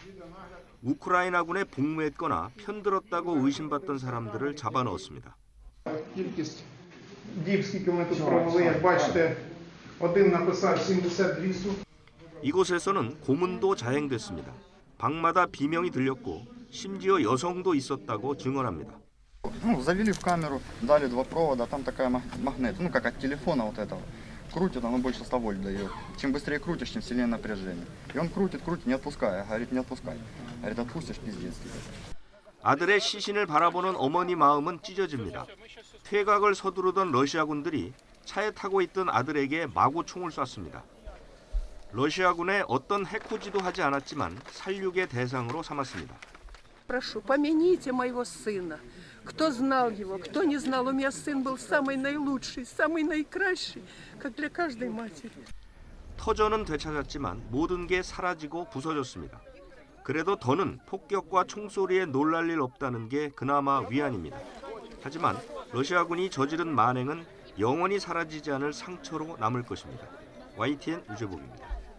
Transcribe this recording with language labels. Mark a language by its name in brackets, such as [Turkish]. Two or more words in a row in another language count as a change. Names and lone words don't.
[Korean] 우크라이나군에 복무했거나 편들었다고 의심받던 사람들을 잡아넣었습니다. 이곳에서는 고문도 자행됐습니다. 방마다 비명이 들렸고 심지어 여성도 있었다고 증언합니다. [Russian] Завели в камеру, дали два провода, там такая магнит, как от телефона вот этого. Крутит, оно больше 100 вольт дает. Чем быстрее крутишь, тем сильнее напряжение. И он крутит, не отпуская. Говорит, не отпускай. Говорит, отпустишь, пиздец тебе. [Korean] 아들의 시신을 바라보는 어머니 마음은 찢어집니다. 퇴각을 서두르던 러시아군들이 차에 타고 있던 아들에게 마구 총을 쐈습니다. 러시아군의 어떤 해코지도 하지 않았지만 살육의 대상으로 삼았습니다. [Russian] Прошу, помяните моего сына. Кто знал его, кто не знал, у меня сын был самый наилучший, самый наикращий, как для каждой матери. [Korean] 터전은 되찾았지만 모든 게 사라지고 부서졌습니다. 그래도 더는 폭격과 총소리에 놀랄 일 없다는 게 그나마 위안입니다. 하지만 러시아군이 저지른 만행은 영원히 사라지지 않을 상처로 남을 것입니다. YTN 유재복입니다.